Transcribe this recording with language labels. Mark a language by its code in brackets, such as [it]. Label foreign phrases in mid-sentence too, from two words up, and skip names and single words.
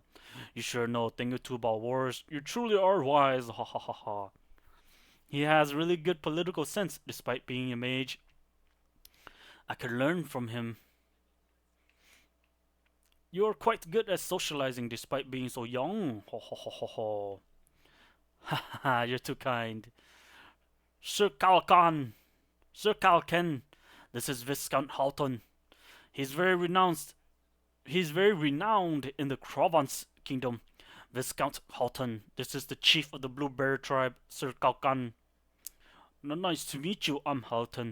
[en] You sure know a thing or two about wars. You truly are wise. Ha ha ha ha. He has really good political sense despite being a mage. I could learn from him. You're quite good at socializing despite being so young. Ho ho ho ho ho. Ha ha ha, you're too kind. Sir Kalkan. Sir Kalken. This is Viscount Halton. He's very renowned. He's very renowned in the Provence kingdom. Viscount Halton. This is the chief of the Blue Bear tribe, Sir Kalkan. Nice to meet you, I'm Halton.